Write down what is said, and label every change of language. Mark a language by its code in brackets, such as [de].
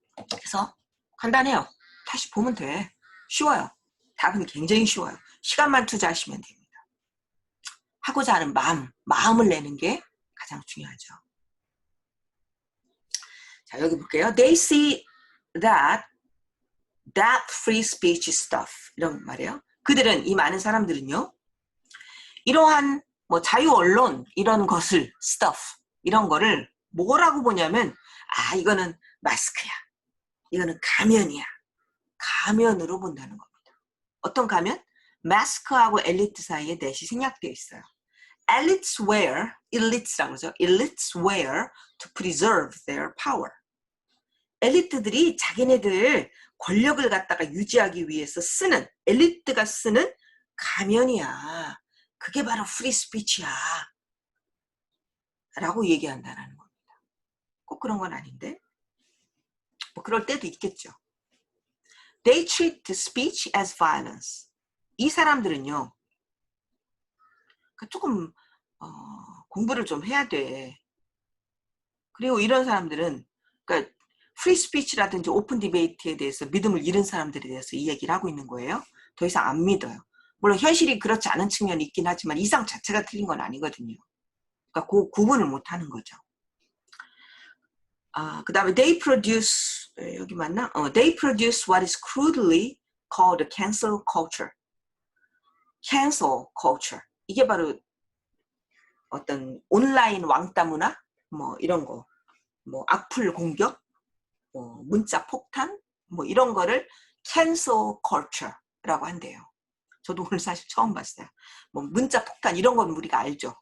[ko] 그래서 간단해요. 다시 보면 돼. 쉬워요. 답은 굉장히 쉬워요. 시간만 투자하시면 됩니다. 하고자 하는 마음을 내는 게 가장 중요하죠. 자, 여기 볼게요. [en] They see that free speech stuff [ko] 이런 말이에요. 그들은 이 많은 사람들은요. 이러한 뭐 자유 언론 이런 것을 stuff 이런 거를 뭐라고 보냐면 이거는 마스크야. 이거는 가면이야. 가면으로 본다는 겁니다. 어떤 가면? 마스크하고 엘리트 사이에 넷이 생략되어 있어요. [en] Elites wear, elites라고 그러죠. Elites wear to preserve their power. [ko] 엘리트들이 자기네들 권력을 갖다가 유지하기 위해서 쓰는, 엘리트가 쓰는 가면이야. 그게 바로 프리 스피치야. 라고 얘기한다는 겁니다. 꼭 그런 건 아닌데. 뭐 그럴 때도 있겠죠. [en] They treat speech as violence. [ko] 이 사람들은요, 조금 공부를 좀 해야 돼. 그리고 이런 사람들은 그러니까 프리 스피치라든지 오픈 디베이트에 대해서 믿음을 잃은 사람들에 대해서 이 얘기를 하고 있는 거예요. 더 이상 안 믿어요. 물론 현실이 그렇지 않은 측면이 있긴 하지만 이상 자체가 틀린 건 아니거든요. 그러니까 그 구분을 못 하는 거죠. 그 다음에 [en] they produce, [ko] 여기 맞나? [en] They produce what is crudely called cancel culture. cancel culture. [ko] 이게 바로 어떤 온라인 왕따 문화? 뭐 이런 거. 뭐 악플 공격? 뭐 문자 폭탄? 뭐 이런 거를 cancel culture라고 한대요. 저도 오늘 사실 처음 봤어요. 뭐 문자 폭탄 이런 건 우리가 알죠.